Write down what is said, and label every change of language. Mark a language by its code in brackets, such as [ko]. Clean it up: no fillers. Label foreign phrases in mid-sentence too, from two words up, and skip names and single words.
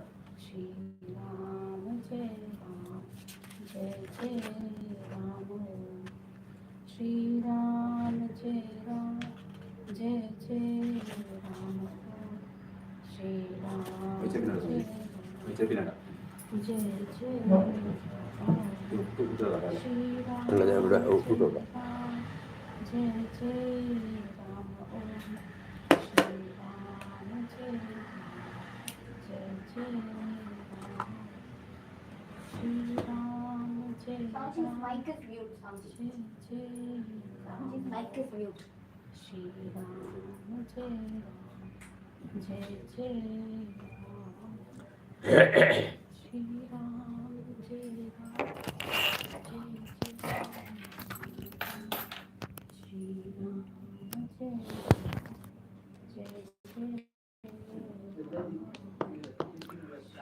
[hi] राम जय राम जय जय राम श्री राम जय राम जय जय राम श्री राम जय राम जय जय राम [ta] நல்லதா விட கூப்பிட்டு [hi] जय जय राम श्री राम जय जय जय राम श्री राम जय [en] Sanji's [hi] Ram [en] mic is mute, Sanji. [hi] जय जय राम [en] Sanji's mic is mute. [hi] श्री राम जय राम जय जय राम श्री राम जय राम जय जय राम श्री राम जय राम जय जय राम